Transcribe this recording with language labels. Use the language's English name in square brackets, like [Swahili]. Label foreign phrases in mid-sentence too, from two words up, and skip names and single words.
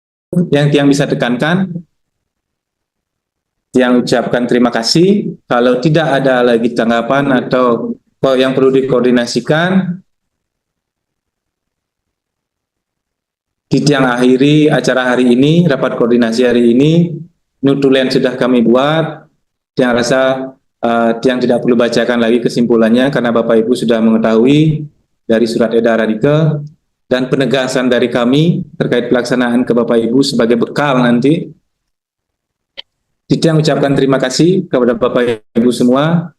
[Indonesian] yang Tiang bisa tekankan, Tiang ucapkan terima kasih. Kalau tidak ada lagi tanggapan atau yang perlu dikoordinasikan, Tiang akhiri acara hari ini, rapat koordinasi hari ini. Nutulen sudah kami buat. Tiang rasa Tiang tidak perlu bacakan lagi kesimpulannya karena Bapak Ibu sudah mengetahui dari surat edaran IKE dan penegasan dari kami terkait pelaksanaan ke Bapak Ibu sebagai bekal nanti. Tiang ucapkan terima kasih kepada Bapak Ibu semua.